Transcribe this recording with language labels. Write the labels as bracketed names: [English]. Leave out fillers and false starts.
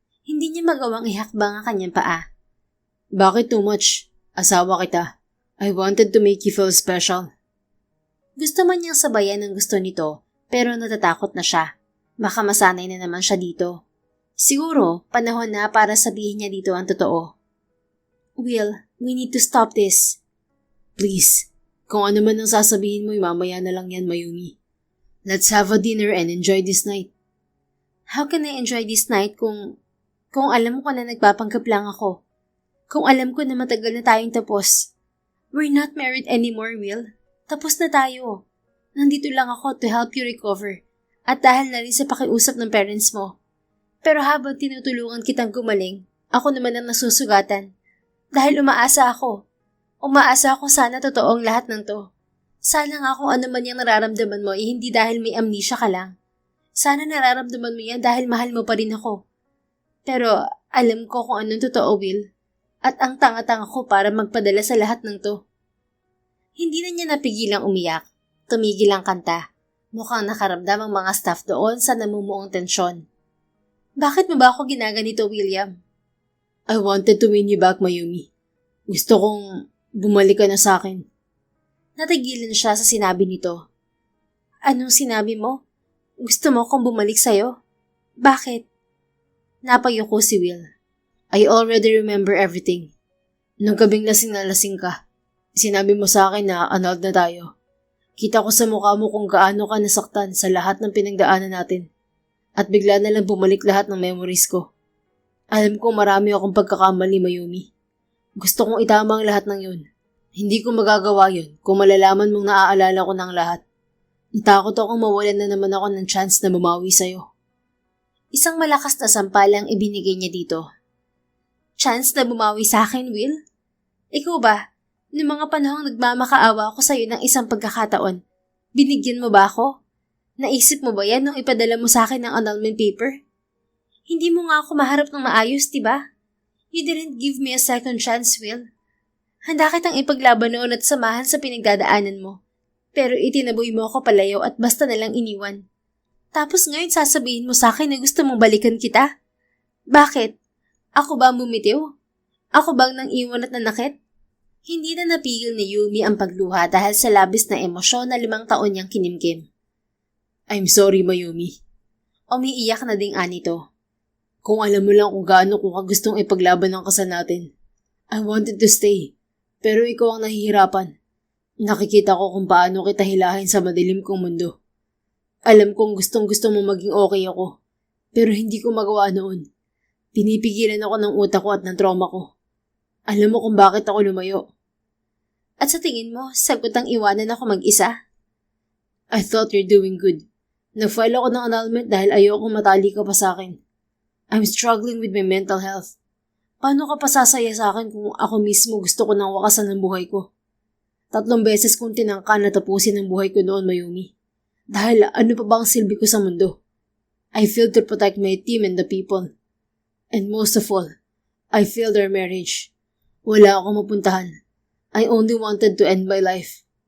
[Filipino] Hindi niya magawang ihakbang ang kanyang paa. Bakit [English] too much? [Filipino] Asawa kita. [English] I wanted to make you feel special. [Filipino] Gusto man niyang sabayan ang gusto nito, pero natatakot na siya. Baka masanay na naman siya dito. Siguro, panahon na para sabihin niya dito ang totoo. [English] Will, we need to stop this. [Filipino] Please, kung ano man ang sasabihin mo, mamaya na lang yan, Mayumi. [English] Let's have a dinner and enjoy this night. How can I enjoy this night [Filipino] kung alam ko na nagpapanggap lang ako? Kung alam ko na matagal na tayong tapos. [English] We're not married anymore, Will. [Filipino] Tapos na tayo. Nandito lang ako [English] to help you recover. [Filipino] At dahil na rin sa pakiusap ng parents mo. Pero habang tinutulungan kitang gumaling, ako naman ang nasusugatan. Dahil umaasa ako. Umaasa ako sana totoong lahat ng to. Sana nga kung ano man yung nararamdaman mo hindi dahil may amnesia ka lang. Sana nararamdaman mo yan dahil mahal mo pa rin ako. Pero alam ko kung anong totoo, Will. At ang tanga-tanga ko para magpadala sa lahat ng to. Hindi na niya napigilang umiyak. Tumigil ang kanta. Mukhang nakaramdam ang mga staff doon sa namumuong tensyon. Bakit mo ba ako ginaganito, William? [English] I wanted to win you back, Mayumi. [Filipino] Gusto kong bumalik ka na sa akin. Natigilan siya sa sinabi nito. Anong sinabi mo? Gusto mo kong bumalik sa'yo? Bakit? Napayuko si Will. [English] I already remember everything. [Filipino] Nung gabing lasing na lasing ka, sinabi mo sa akin na annulled na tayo. Kita ko sa mukha mo kung gaano ka nasaktan sa lahat ng pinagdaanan natin. At bigla na lang bumalik lahat ng memories ko. Alam ko marami akong pagkakamali, Mayumi. Gusto kong itama ang lahat ng yun. Hindi ko magagawa yun kung malalaman mong naaalala ko ng lahat. Natakot akong mawalan na naman ako ng chance na bumawi sa'yo. Isang malakas na sampalang ibinigay niya dito. Chance na bumawi sa akin, Will? Ikaw ba? Noong mga panahong nagmamakaawa ako sa'yo ng isang pagkakataon, binigyan mo ba ako? Naisip mo ba yan nung ipadala mo sa akin ng annulment paper? Hindi mo nga ako maharap ng maayos, diba? [English] You didn't give me a second chance, Will. [Filipino] Handa kitang ipaglaban noon at samahan sa pinagdadaanan mo. Pero itinaboy mo ako palayo at basta nalang iniwan. Tapos ngayon sasabihin mo sa akin na gusto mong balikan kita? Bakit? Ako ba ang bumitiw? Ako bang nang iwan at nanakit? Hindi na napigil ni Yumi ang pagluha dahil sa labis na emosyon na 5 taon niyang kinimkim. [English] I'm sorry, Mayumi. [Filipino] Umiiyak na ding Anito. Kung alam mo lang kung gaano ko gustong ipaglaban ang kasal natin. [English] I wanted to stay, [Filipino] pero ikaw ang nahihirapan. Nakikita ko kung paano kita hilahin sa madilim kong mundo. Alam kong gustong-gusto mo maging okay ako, pero hindi ko magawa noon. Pinipigilan ako ng utak ko at ng trauma ko. Alam mo kung bakit ako lumayo. At sa tingin mo, sagot ang iwanan ako mag-isa? [English] I thought you're doing good. [Filipino] Nag-file ako ng annulment dahil ayoko matali ka pa sa akin. [English] I'm struggling with my mental health. [Filipino] Paano ka pa sasaya sa akin kung ako mismo gusto ko nang wakasan ng buhay ko? 3 beses kong tinangka na tapusin ang buhay ko noon, Mayumi. Dahil ano pa ba ang silbi ko sa mundo? [English] I failed to protect my team and the people. And most of all, I failed our marriage. [Filipino] Wala akong mapuntahan. [English] I only wanted to end my life.